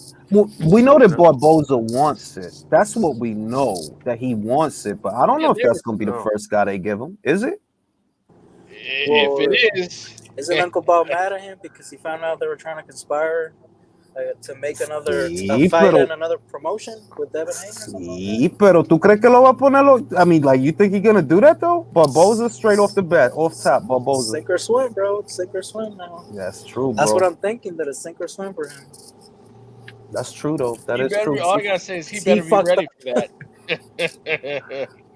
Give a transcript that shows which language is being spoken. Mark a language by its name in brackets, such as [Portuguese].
[English] Well, we know that Barboza wants it. That's what we know, that he wants it. But I don't know if that's going to be the first guy they give him. Is it? If it is. Isn't Uncle Bob mad at him because he found out they were trying to conspire to make another fight and another promotion with Devin Haney? [Spanish] Sí, pero ¿tú crees que lo va a ponerlo? [English] I mean, like, you think he's going to do that, though? Barboza straight off the bat, off top, Barboza. Sink or swim, bro. Sink or swim now. That's true, bro. That's what I'm thinking, that it's sink or swim for him. That's true, though. That is true. All I gotta say is he better be ready for that.